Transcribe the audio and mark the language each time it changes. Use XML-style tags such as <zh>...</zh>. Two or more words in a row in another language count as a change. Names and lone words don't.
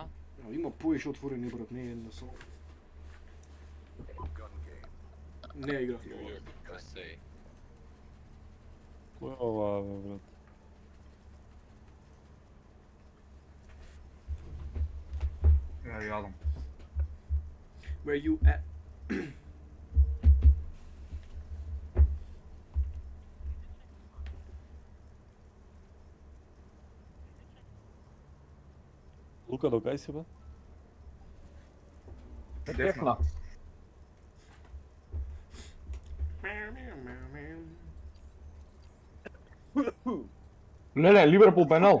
<mk>Има поише отворени, брат, не е една само. Не играв на ова. Да се. Кој е ова бе брат? Ја јадам.</mk> <en>Where you at?</en> <mk>Лука, до кај си бе? Дефна. Леле, Ливерпул пенал.</mk>